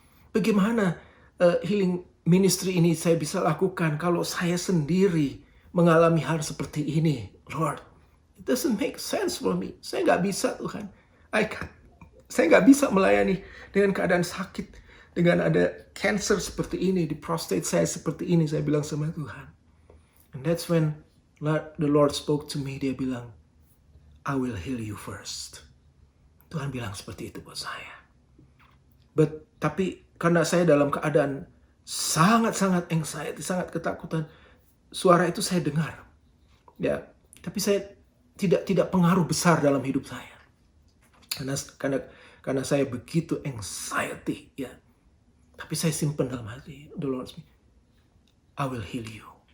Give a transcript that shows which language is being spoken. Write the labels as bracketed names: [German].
[Indonesian] Bagaimana healing ministry ini saya bisa lakukan kalau saya sendiri mengalami hal seperti ini? [English] Lord, it doesn't make sense for me. [Indonesian] Saya nggak bisa, Tuhan. Saya nggak bisa melayani dengan keadaan sakit, dengan ada cancer seperti ini, di prostate saya seperti ini. Saya bilang sama Tuhan. [English] And that's when the Lord spoke to me. [Indonesian] Dia bilang, [English] "I will heal you first." [Indonesian] Tuhan bilang seperti itu buat saya. Tapi karena saya dalam keadaan sangat-sangat anxiety, sangat ketakutan, suara itu saya dengar. Ya, tapi saya tidak pengaruh besar dalam hidup saya. Karena saya begitu anxiety, ya. Tapi saya simpan dalam hati, [English] the Lord speak, "I will heal you."